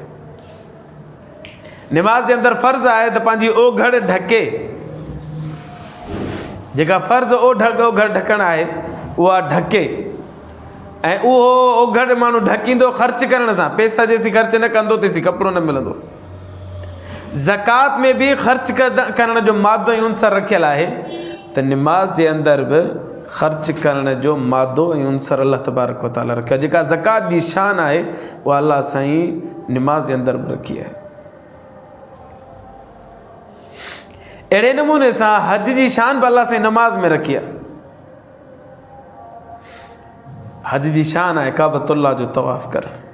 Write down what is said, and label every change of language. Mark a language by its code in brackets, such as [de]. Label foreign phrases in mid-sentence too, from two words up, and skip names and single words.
[sd] निमाज़ जे अंदरि फ़र्ज़ आहे त पंहिंजी ओघड़ ढके, जेका फ़र्ज़ ओघड़ ढकणु आहे उहा ढके ऐं उहो ओघड़ माण्हू ढकींदो ख़र्च करण सां। पैसा जेसीं ख़र्च न कंदो तेसीं कपिड़ो न मिलंदो। ज़कात में बि ख़र्च करण जो मादो ऐं उनसर रखियल आहे, त निमाज़ जे अंदरि बि ख़र्च करण जो मादो ऐं उनसर अल्लाह तबारक व तआला रखियो आहे। जेका ज़कात जी शान आहे उहा अल्लाह साईं निमाज़ जे अंदरि बि रखी आहे। अहिड़े नमूने सां हज जी शान बि अल्लाह साईं नमाज़ में रखी आहे। हज जी शान आहे काबतुल्लाह जो तवाफ़ करणु।